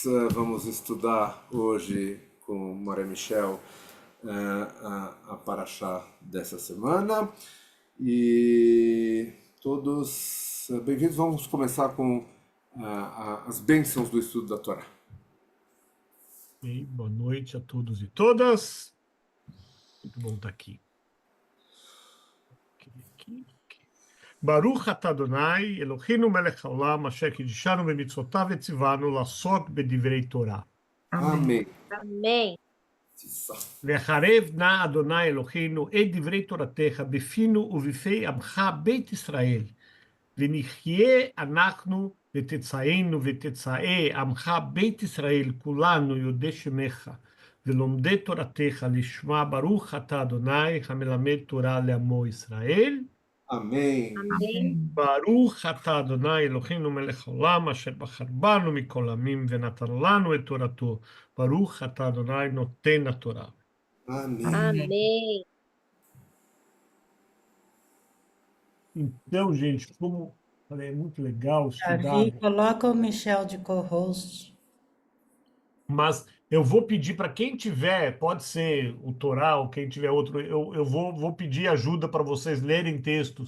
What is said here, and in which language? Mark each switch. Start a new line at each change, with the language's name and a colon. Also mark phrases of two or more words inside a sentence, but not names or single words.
Portuguese: Vamos estudar hoje com Maria Michel a Paraxá dessa semana. E todos bem-vindos. Vamos começar com as bênçãos do estudo da Torá. E boa noite a todos e todas. Muito bom estar aqui.
Hebrew: ברוך אתה אדוני, אלוהינו מלך העולם, אשר קדשנו במצוותיו וצוונו לעסוק בדברי תורה.
Portuguese: Amém. Amém.
Hebrew: והערב נא אדוני אלוהינו את דברי תורתך בפינו ובפי עמך בית ישראל. ונהיה אנחנו וצאצאינו וצאצאי עמך בית ישראל כולנו יודעי שמך ולומדי תורתך לשמה ברוך אתה אדוני המלמד תורה לעמו ישראל.
Portuguese: Amém. Amém.
Hebrew: ברוך אתה אדוני אלוהינו מלך העולם אשר בחר בנו מכל עמים ונתן לנו את תורתו. ברוך אתה אדוני נותן התורה.
Portuguese: Amém. Amém. Então, gente, como falei, é muito legal estudar, Davi, coloca o Michel de co-host. mas eu vou pedir para quem tiver, pode ser o Torá ou quem tiver outro, eu vou pedir ajuda para vocês lerem textos.